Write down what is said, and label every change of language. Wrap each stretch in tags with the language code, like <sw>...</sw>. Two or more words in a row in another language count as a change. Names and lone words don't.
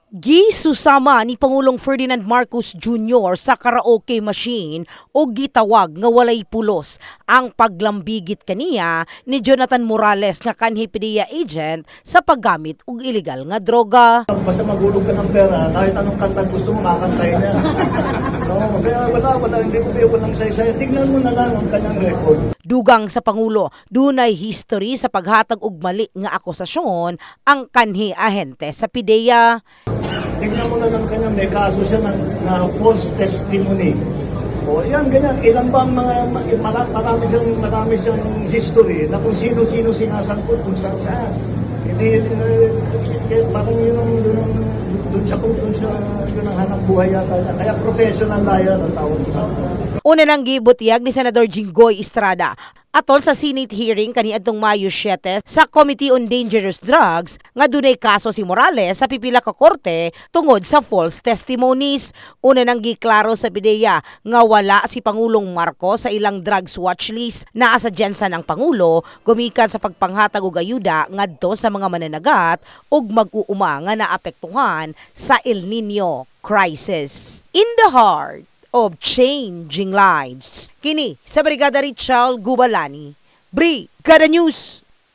<ceb>Gisusama ni Pangulong Ferdinand Marcos Jr. sa</ceb> <en>karaoke machine</en> <ceb>o gitawag nga walay pulos ang paglambigit kaniya ni Jonathan Morales nga kanhi PDEA agent sa paggamit og illegal nga droga.</ceb> <tl>Basta magulog ka ng pera, kahit anong kanta gusto mo, makakantay niya. No, kaya wala, hindi ko kayo walang saysay. Tignan mo na lang ang kanyang record.</tl> <ceb>Dugang sa Pangulo, dunay history sa paghatag og mali nga akusasyon ang kanhi ahente sa PDEA.</ceb> <tl>Tignan mo na lang kanya, may kaso siya na</tl> <en>false testimony.</en> <tl>O yan, ganyan. Ilan ba ang marami siyang history na kung sino-sino sinasangkot kung saan. Hindi, parang yun ang hanap buhay yata. Kaya</tl> <en>professional liar</en> <tl>ang tawag sa.</tl> <ceb>Una nang gibutiyag ni Senador Jinggoy Estrada atol sa</ceb> <en>Senate hearing</en> <ceb>kaniadtong Mayo 7 sa Committee on Dangerous Drugs nga dunay kaso si Morales sa pipila ka korte tungod sa</ceb> <en>false testimonies.</en> <ceb>Una nang giklaro sa PDEA nga wala si Pangulong Marcos sa ilang</ceb> <en>drugs watch list.</en> <ceb>Naa sa jensa ng Pangulo gumikan sa pagpanghatag og ayuda ngadto sa mga mananagat ug mag-uuma nga naapektuhan sa El Nino crisis.</ceb> <en>In the heart of changing lives.</en> <ceb>Kini sa Brigada Richard Gubalani, Brigada News.</ceb>